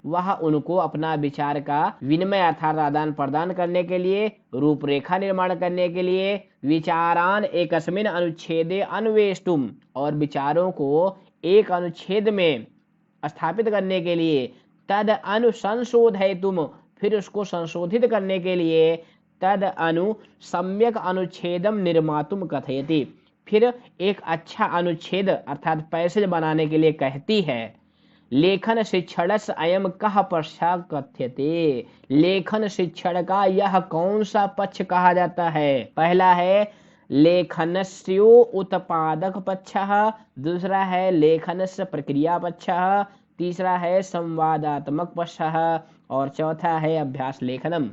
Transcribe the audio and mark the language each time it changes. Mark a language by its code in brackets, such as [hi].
[hi] वह उनको अपना विचार का विनिमय अर्थात आदान प्रदान करने के लिए, रूपरेखा निर्माण करने के लिए, [sa] विचारान एकस्मिन अनुच्छेदे अन्वेष्टुम, [hi] और विचारों को एक अनुच्छेद में स्थापित करने के लिए, [sa] तद अनुसंशोधयितुम, [hi] फिर उसको संशोधित करने के लिए, [sa] तद अनु सम्यक अनुच्छेदम निर्मातुम कथयति, [hi] फिर एक अच्छा अनुच्छेद अर्थात पैसेज बनाने के लिए कहती है। [sa] लेखन शिक्षणस्य अयम कः पक्षः कथ्यते। [hi] लेखन शिक्षण का यह कौन सा पक्ष कहा जाता है? पहला है [sa] लेखनस्यो उत्पादक पक्षः, [hi] दूसरा है [sa] लेखनस्य प्रक्रिया पक्षः, [hi] तीसरा है [sa] संवादात्मक पक्षः, [hi] और चौथा है [sa] अभ्यास लेखनम।